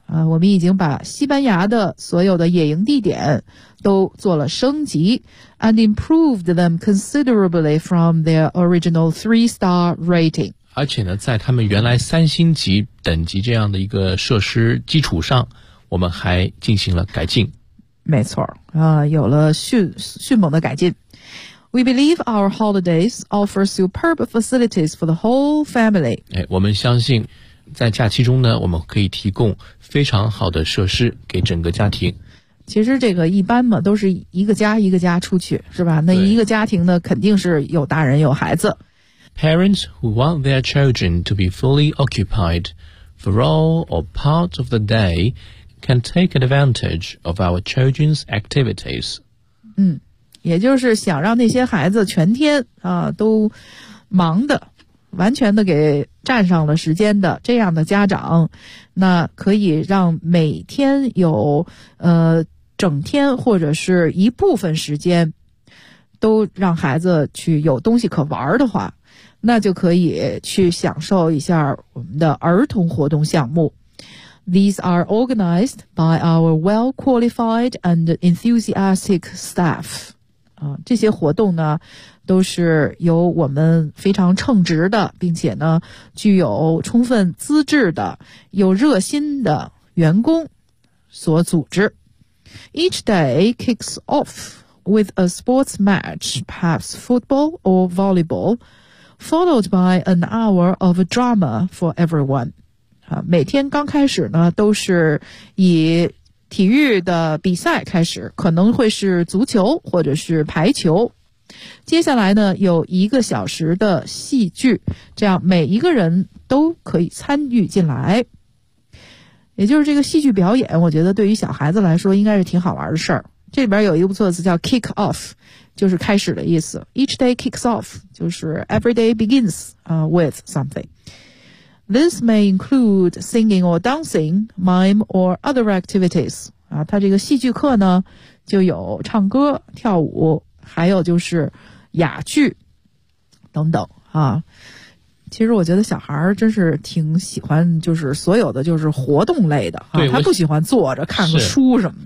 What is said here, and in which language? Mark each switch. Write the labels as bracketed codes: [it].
[zh] 我们已经把西班牙的所有的野营地点都做了升级 [en] and improved them considerably from their original 3-star rating. [zh] 而且呢，在他们原来三星级等级这样的一个设施基础上，我们还进行了改进。没错，有了迅猛的改进。 [en] We believe our holidays offer superb facilities for the whole family. [zh] 我们相信在假期中呢，我们可以提供非常好的设施给整个家庭。其实这个一般嘛，都是一个家一个家出去，是吧？那一个家庭呢，肯定是有大人有孩子。 [en] Parents who want their children to be fully occupied for all or part of the day can take advantage of our children's activities. [zh] 也就是想让那些孩子全天都忙的完全的给占上了时间的这样的家长，那可以让每天有整天或者是一部分时间都让孩子去有东西可玩的话，那就可以去享受一下我们的儿童活动项目。 [en] These are organized by our well-qualified and enthusiastic staff. [zh] 这些活动呢都是由我们非常称职的并且呢具有充分资质的有热心的员工所组织。 [en] Each day kicks off with a sports match, perhaps football or volleyball, followed by an hour of drama for everyone. [zh] 每天刚开始呢都是以体育的比赛开始，可能会是足球或者是排球。接下来呢，有一个小时的戏剧，这样每一个人都可以参与进来。也就是这个戏剧表演，我觉得对于小孩子来说应该是挺好玩的事儿。这里边有一个不错的词叫 kick off， 就是开始的意思。 [en] Each day kicks off， [zh] 就是 [en] every day begins with something。 This may include singing or dancing, mime or other activities. [zh] 它这个戏剧课呢就有唱歌跳舞还有就是哑剧等等啊。其实我觉得小孩真是挺喜欢就是所有的就是活动类的啊，他不喜欢坐着看个书什么的。